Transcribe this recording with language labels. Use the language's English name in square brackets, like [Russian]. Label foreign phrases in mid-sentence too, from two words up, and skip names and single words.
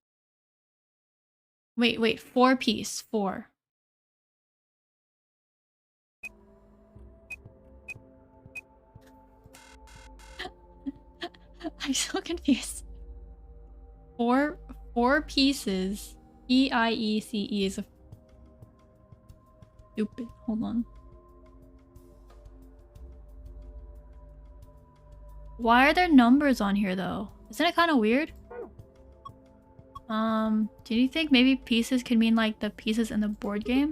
[English] Wait, 4 piece. 4. I'm so confused. 4 pieces. E-I-E-C-E is a... Stupid. Hold on. Why are there numbers on here though? Isn't it kind of weird? Do you think maybe pieces could mean like the pieces in the board game?